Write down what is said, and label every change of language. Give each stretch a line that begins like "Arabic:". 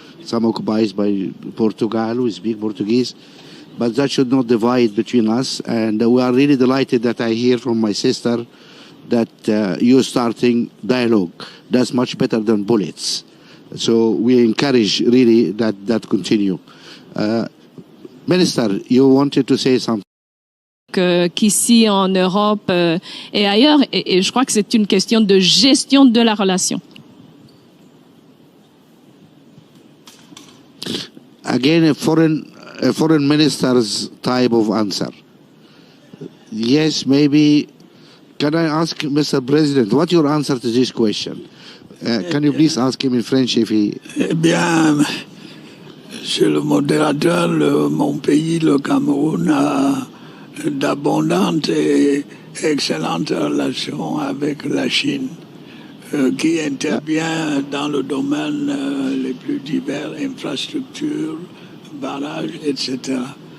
English: Some occupied by Portugal, who speak Portuguese. But that should not divide between us. And we are really delighted that I hear from my sister that you're starting dialogue. That's much better than bullets. So we encourage really that continue. Minister, you wanted to say something.
French: Qu'ici en Europe et ailleurs, et je crois que c'est une question de gestion de la relation.
English: Again, a foreign minister's type of answer. Yes, maybe. Can I ask Mr. President, what's your answer to this question? Can you please ask him in French if he...
French: Eh bien, monsieur le modérateur, mon pays, le Cameroun, a d'abondantes et excellentes relations avec la Chine, qui intervient dans le domaine les plus divers, infrastructures, barrages, etc.